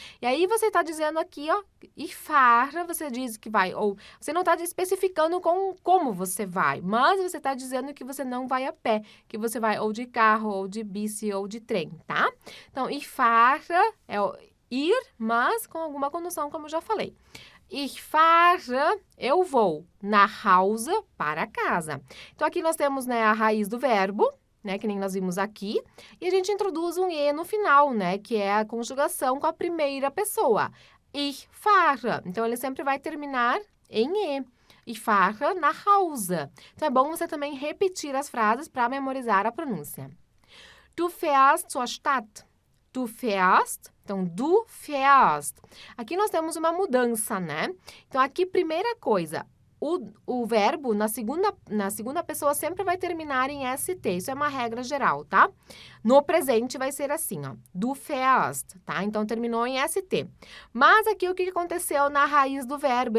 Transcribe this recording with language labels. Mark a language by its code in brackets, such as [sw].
[pt] E aí, você está dizendo aqui, ó, ich fahre, você diz que vai, ou você não está especificando como você vai, mas você está dizendo que você não vai a pé, que você vai ou de carro, ou de bici, ou de trem, tá? Então, ich fahre é o ir, mas com alguma condução, como eu já falei. Ich fahre, eu vou, nach Hause, para casa. Então, aqui nós temos, né, a raiz do verbo, né, que nem nós vimos aqui, e a gente introduz um E no final, né, que é a conjugação com a primeira pessoa. Ich fahre. Então, ele sempre vai terminar em E. Ich fahre nach Hause. Então, é bom você também repetir as frases para memorizar a pronúncia. [de] Du fährst zur Stadt. Du fährst, então, du fährst. [pt] Aqui nós temos uma mudança, né? Então, aqui, primeira coisa, o verbo na segunda pessoa sempre vai terminar em ST. Isso é uma regra geral, tá? No presente vai ser assim, ó. Du fährst, tá? Então, terminou em ST. Mas aqui, o que aconteceu na raiz do verbo?